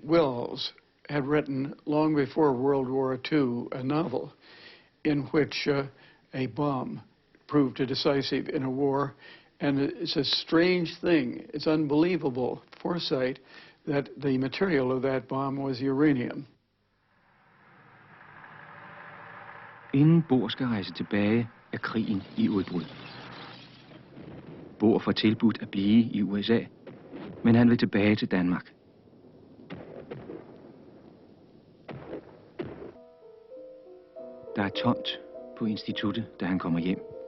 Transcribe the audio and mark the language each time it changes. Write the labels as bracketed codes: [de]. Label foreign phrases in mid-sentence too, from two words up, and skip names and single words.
[en] Wells had written, long before World War II, a novel in which a bomb proved decisive in a war. And it's a strange thing, it's unbelievable foresight that the material of that bomb was uranium. [da] Inden Bohr skal rejse tilbage, er krigen i udbrud. Bohr får tilbudt at blive i USA, men han vil tilbage til Danmark. Der er tomt på instituttet, da han kommer hjem.